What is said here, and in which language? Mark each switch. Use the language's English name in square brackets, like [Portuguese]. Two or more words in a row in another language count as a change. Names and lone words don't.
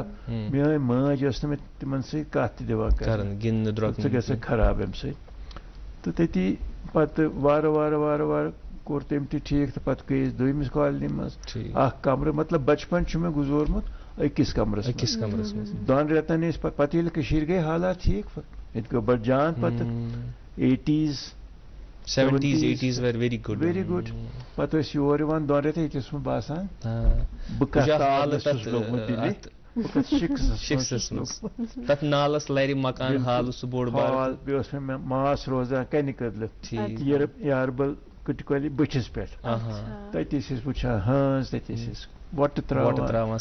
[Kashmiri] میٲنۍ مٲج ٲس نہٕ مےٚ تِمن سۭتۍ کتھ تہِ دِوان کران ژٕ گژھکھ خراب اَمہِ سۭتۍ تہٕ تٔتی پتہٕ وارٕ کوٚر تٔمۍ تہِ ٹھیٖک تہٕ پتہٕ گٔے أسۍ دوٚیمِس کالنی منٛز اکھ کمرٕ مطلب بچپن چھُ مےٚ گُزورمُت أکِس کمرس منٛز. 2 رٮ۪تن ٲسۍ پتہٕ ییٚلہِ کٔشیٖر گٔے حالات ٹھیٖک ییٚتہِ گوٚو بڑٕ جان پتہٕ 80s [English] 70s were very good. [Kashmiri] پتہٕ ٲسۍ یور یِوان 2 رٮ۪تھ ییٚتہِ اوس مےٚ باسان بہٕ کتھ لوٚگمُت دِلہِ شِکسس منٛز تتھ نالس لرِ مکان حال سُہ بوٚڑ بار. بیٚیہِ اوس مےٚ ماس روزان کنہِ کٔدلہٕ یاربل کٕٹہِ کۄلہِ بٔٹھِس پٮ۪ٹھ تتہِ ٲسۍ أسۍ وٕچھان ہٲنز تتہِ ٲسۍ أسۍ وۄٹہٕ تراوان